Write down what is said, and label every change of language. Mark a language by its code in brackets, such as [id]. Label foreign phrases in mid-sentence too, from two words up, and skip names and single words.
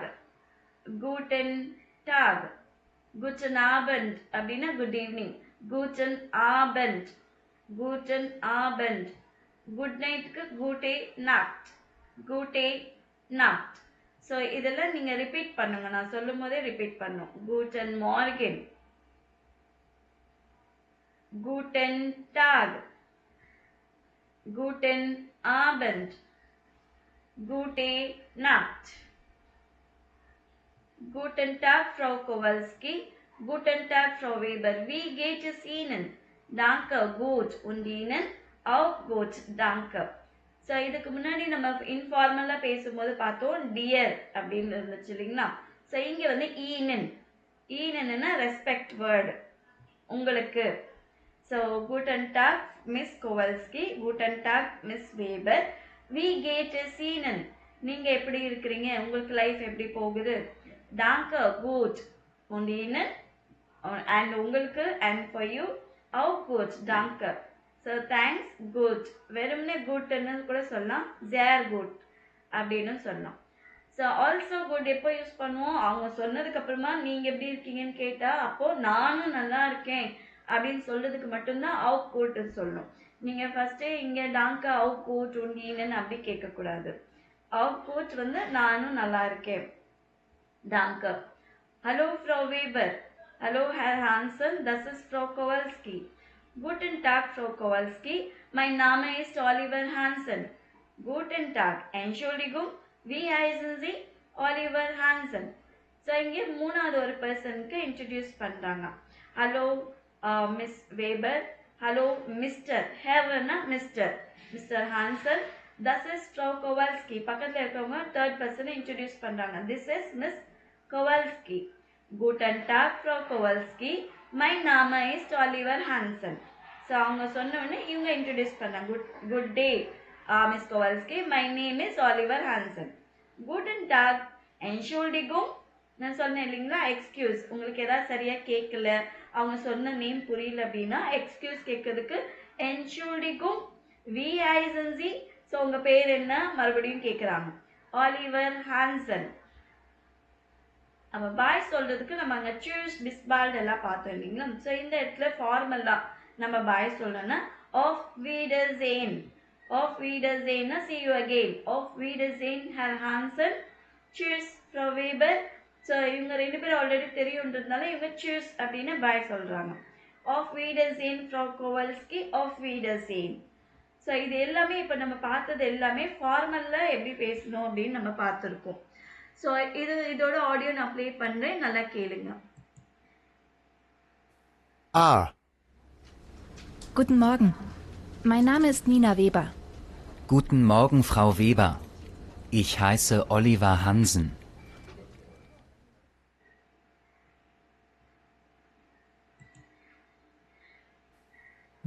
[de] guten Tag. guten Abend அப்படின்னா [en] good evening. [de] guten Abend. guten Abend. குட் நைட்டுக்கு gute Nacht. gute Nacht. [ta] ஸோ இதெல்லாம் நீங்கள் ரிப்பீட் பண்ணுங்க, நான் சொல்லும் போதே ரிப்பீட் பண்ணும். [de] guten Morgen. guten Tag. guten Abend. gute Nacht. Guten Tag, Frau Kowalski. Guten Tag, Frau Weber. Wie geht es Ihnen? Danke, gut. Und Ihnen? Auch gut, danke. [ta] ஸோ இதுக்கு முன்னாடி நம்ம இன்ஃபார்மலாக பேசும்போது பார்த்தோம் டியர் அப்படின்னு இருந்துச்சு இல்லைங்களா? ஸோ இங்கே வந்து ஈனன். ஈனன்னா ரெஸ்பெக்ட் வேர்டு உங்களுக்கு. [de] ஸோ guten Tag, [ta] மிஸ் கோவல்ஸ்கி. [de] guten Tag, [ta] மிஸ் வேபர். [de] Wie geht es Ihnen? [ta] நீங்கள் எப்படி இருக்கிறீங்க, உங்களுக்கு லைஃப் எப்படி போகுது? [de] Danke, gut. Und Ihnen? [en] And உங்களுக்கு, and for you, [de] auch gut, danke. [en] So thanks, good. [ta] வெறும்னே குட்னு கூட சொல்லலாம், [de] sehr gut [ta] அப்படின்னு சொல்லலாம். [en] so also good [ta] எப்போ யூஸ் பண்ணுவோம்? அவங்க சொன்னதுக்கு அப்புறமா நீங்கள் எப்படி இருக்கீங்கன்னு கேட்டால் அப்போ நானும் நல்லா இருக்கேன் அப்படின்னு சொல்றதுக்கு மட்டும்தான் [de] auch gut [ta] சொல்லணும். நீங்கள் ஃபர்ஸ்டே இங்கே [de] Danke auch gut [ta] உண்டீன்னு அப்படி கேட்கக்கூடாது. [de] auch gut [ta] வந்து நானும் நல்லா இருக்கேன், டாங்கா. [de] Hallo Frau Weber. Hallo Herr Hansen, das ist Frau Kowalski. Guten Tag, Frau Kowalski. Mein Name ist Oliver Hansen. Guten Tag. Entschuldigung, wie heißen Sie? Oliver Hansen. [ta] ஸோ இங்கே மூணாவது ஒரு பர்சனுக்கு இன்ட்ரடியூஸ் பண்ணுறாங்க. [en] Hello Miss Weber. Hello Mister. [de] ஹேவர்னா [en] Mister. Mister Hansen. [de] das ist Frau Kowalski. [ta] பக்கத்தில் இருக்கவங்க தேர்ட் பர்சனை இன்ட்ரடியூஸ் பண்ணுறாங்க. [en] This is Miss Kowalski. [de] Guten Tag, Frau Kowalski. [en] My name is Oliver Hansen. [ta] ஸோ அவங்க சொன்ன உடனே இவங்க இன்ட்ரடியூஸ் பண்ணாங்க. [en] Good day Miss Kowalski. My name is Oliver Hansen. [de] Guten Tag. Entschuldigung, [ta] நான் சொன்னேன் இல்லைங்களா, எக்ஸ்கியூஸ். உங்களுக்கு ஏதாவது சரியா கேட்கல, அவங்க சொன்ன நேம் புரியல அப்படின்னா எக்ஸ்கியூஸ் கேட்கறதுக்கு [de] Entschuldigung, wie heißen Sie. [ta] ஸோ உங்க பேர் என்ன மறுபடியும் கேட்குறாங்க. ஆலிவர் ஹான்சன். அப்போ பாய் சொல்றதுக்கு நம்ம அங்கே [de] Tschüss bis bald [ta] எல்லாம் பார்த்தோம் இல்லைங்களா. ஸோ இந்த இடத்துல ஃபார்மலாக நம்ம பாய் சொல்லணும்னா [de] Auf Wiedersehen. ஆஃப் வீடர்சேன்னா [en] see you again. [de] Auf Wiedersehen Herr Hansen. Tschüss Frau Weber. [ta] ஸோ இவங்க ரெண்டு பேரும் ஆல்ரெடி தெரியுன்றதுனால இவங்க சூஸ் அப்படின்னு பாய் சொல்றாங்க. [de] Auf Wiedersehen Frau Kowalski. Auf Wiedersehen. [ta] ஸோ இது எல்லாமே இப்போ நம்ம பார்த்தது எல்லாமே ஃபார்மலில் எப்படி பேசணும் அப்படின்னு நம்ம பார்த்துருக்கோம். ஸோ இதோட ஆடியோ நான் ப்ளே பண்ணுறேன், நல்லா கேளுங்க. [de] Guten Morgen. Mein Name ist Nina Weber. Guten Morgen, Frau Weber. Ich heiße Oliver Hansen. B.